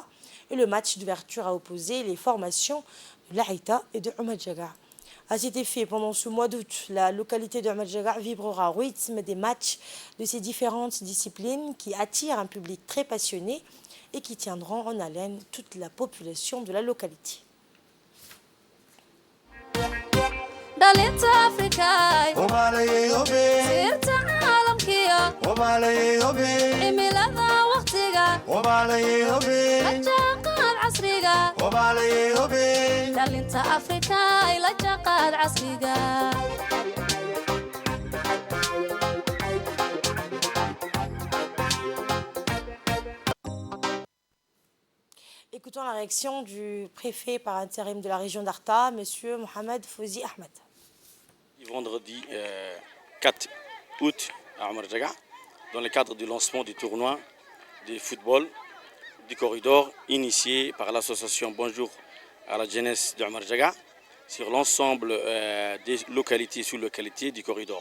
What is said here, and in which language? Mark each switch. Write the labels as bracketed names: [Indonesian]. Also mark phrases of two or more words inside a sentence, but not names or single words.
[French] Et le match d'ouverture a opposé les formations de Laïta et de Madjaga. À cet effet, pendant ce mois d'août, la localité de Madjaga vibrera au rythme des matchs de ces différentes disciplines qui attirent un public très passionné et qui tiendront en haleine toute la population de la localité. [Somali] dhalinta afrikaay sirta caalamkiya cimilada waqtiga la jaanqaad casriga dhalinta afrikaay la jaanqaad casriga. [French] Écoutons la réaction du préfet par intérim de la région d'Arta, M. Mohamed Fouzi Ahmed. Vendredi 4 août à Omar Jaga, dans le cadre du lancement du tournoi de football du corridor initié par l'association Bonjour à la jeunesse de Omar Jaga sur l'ensemble des localités sous-localités du corridor.